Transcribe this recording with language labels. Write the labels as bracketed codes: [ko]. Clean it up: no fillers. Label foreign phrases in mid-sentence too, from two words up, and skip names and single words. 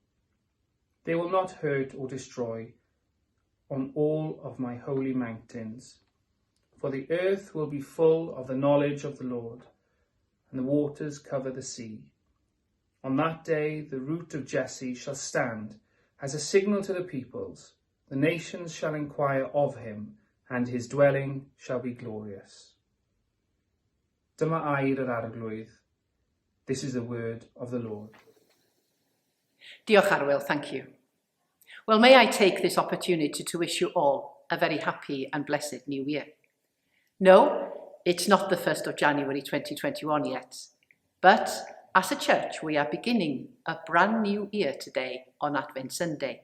[en] They will not hurt or destroy on all of my holy mountains, for the earth will be full of the knowledge of the Lord, and the waters cover the sea. On that day the root of Jesse shall stand as a signal to the peoples. The nations shall inquire of him, and his dwelling shall be glorious. [cy] Dyma air yr arglwydd. [en] This is the word of the Lord. [cy] Diolch Arwel, [en] thank you. Well, may I take this opportunity to wish you all a very happy and blessed New Year. No, it's not the 1st of January 2021 yet, but as a church we are beginning a brand new year today on Advent Sunday.